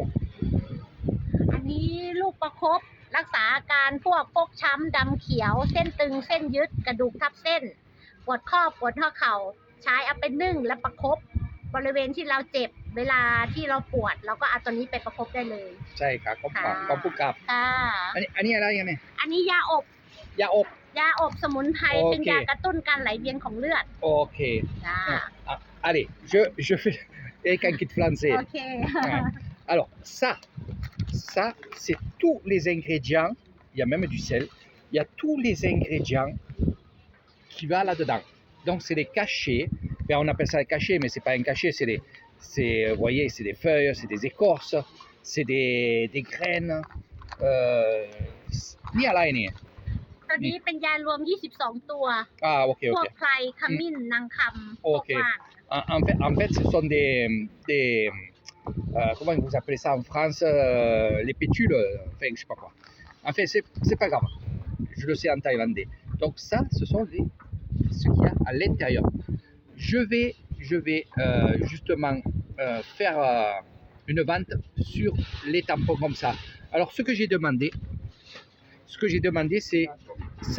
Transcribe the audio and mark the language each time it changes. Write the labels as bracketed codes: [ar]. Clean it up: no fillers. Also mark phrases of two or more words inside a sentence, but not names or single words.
[th] อันนี้ลูกประคบรักษาอาการพวกฟกช้ำดำเขียวเส้นตึงเส้นยึดกระดูกทับเส้นปวดข้อปวดข้อเข่าใช้เอาไปนึ่งและประคบบริเวณที่เราเจ็บเวลาที่เราปวดเราก็เอาตัวนี้ไปประคบได้เลย ใช่ครับขอบคุณครับ ค่ะ อันนี้อะไรกันเนี่ย อันนี้ยาอบ ยาอบ สมุนไพร โอเค เป็นยากระตุ้นการไหลเวียนของเลือด โอเค จ้า [fr] allez je fais avec un kit français [th] โอเค [fr] alors ça c'est tous les ingrédients il y a même du sel il y a tous les ingrédients qui va là-dedans donc c'est des cachets ben, on appelle ça un cachet mais c'est pas un cachet vous voyez c'est des feuilles c'est des écorces c'est des graines [th] นี่อะไรเนี่ย ตัวนี้เป็นยารวม22ตัว ok พวกไพรขมิ้นนางคำพวกว่าน [fr] en fait ce sont des comment vous appelez ça en France les pétules enfin je sais pas quoi en fait c'est pas grave je le sais en thaïlandais donc ça ce sont ce qu'il y a à l'intérieur je vais justement faire une vente sur les tampons comme ça alors ce que j'ai demandé c'est ça